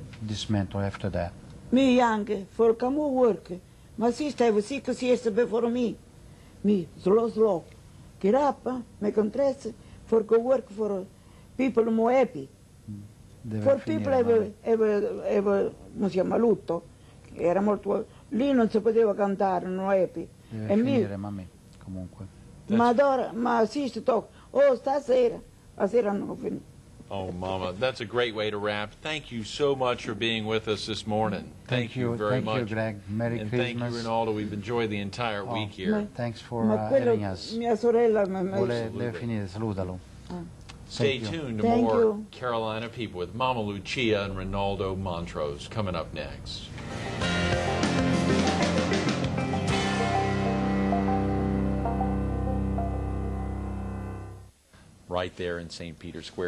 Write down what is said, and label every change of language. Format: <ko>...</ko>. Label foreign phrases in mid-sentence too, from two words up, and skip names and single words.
<en>dismantled after that. Me young, for come work. My sister have 6 years before me. Me, slow. Get up, make dress, for go work for people more happy.</en> <it>Deve</it> <en>For</en> <it>finire,</it> <en>people</en> <it>mamma.</it> <en>have come</en> <it>si chiama, lutto. Era molto, lì non si poteva cantare, non happy. Deve E mi, finire, mamma, comunque. ma adora, ma</it> <en>sister talk,</en> <it>oh stasera non ho finito.</it> <en>Oh, Mama, that's a great way to wrap. Thank you so much for being with us this morning. Thank you very much. Thank you, Greg. Merry And Christmas. thank you, Rinaldo. We've enjoyed the entire Oh, week here. Thanks for</en> <it>Ma quello,</it> <en>having us.</en> <it>mia sorella mi Deve finire, salutalo.</it> <en>Stay Thank you. tuned to Thank more you. Carolina People with Mama Lucia and Rinaldo Montrosse coming up next. Right there in St. Peter's Square.</en>